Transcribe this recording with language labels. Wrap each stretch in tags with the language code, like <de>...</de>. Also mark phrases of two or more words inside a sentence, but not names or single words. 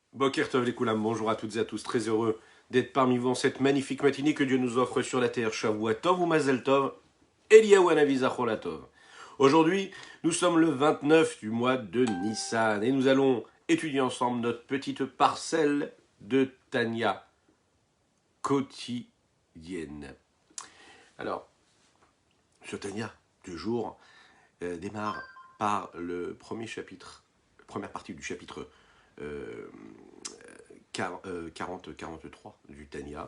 <he>בוקר טוב לכולם,</he> <fr>bonjour à toutes et à tous, très heureux d'être parmi vous en cette magnifique matinée que Dieu nous offre sur la terre.</fr> <he>שבוע טוב או מזל טוב, אליהו הנביא זכור לטוב.</he> <fr>Aujourd'hui, nous sommes le 29 du mois de Nissan et nous allons étudier ensemble notre petite parcelle de Tanya quotidienne. Alors, ce Tanya du jour démarre par le premier chapitre, première partie du chapitre 40-43 du Tanya.</fr>